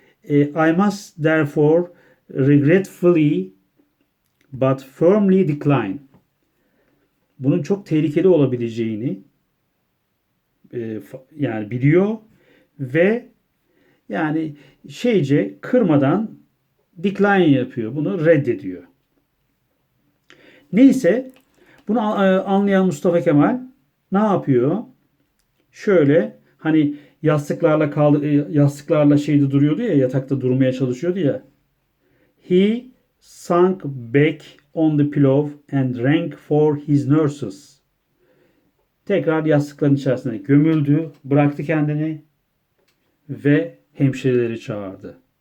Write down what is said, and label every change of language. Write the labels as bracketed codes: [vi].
[en] I must therefore regretfully but firmly decline. [tr] Bunun çok tehlikeli olabileceğini yani biliyor ve yani şeyce kırmadan decline yapıyor. Bunu reddediyor. Neyse bunu anlayan Mustafa Kemal ne yapıyor? Şöyle hani yastıklarla şeyde duruyordu ya yatakta durmaya çalışıyordu ya. [en] He sunk back on the pillow and rang for his nurses. [tr] Tekrar yastıkların içerisine gömüldü, bıraktı kendini ve hemşireleri çağırdı.